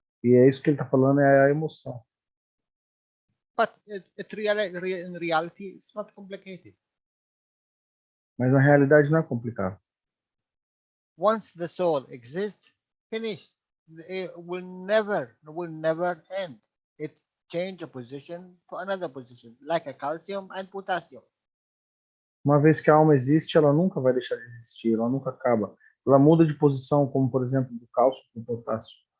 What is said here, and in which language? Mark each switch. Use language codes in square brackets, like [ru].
[pt] E é isso que ele está falando, é a emoção. [en] But in reality, it's not complicated. [pt] Mas na realidade não é complicado. [en] Once the soul exists, finished. It will never end. It change a position to another position, like a calcium and potassium. [pt] Uma vez que a alma existe, ela nunca vai deixar de existir, ela nunca acaba. Ela muda de posição, como por exemplo do cálcio para o potássio.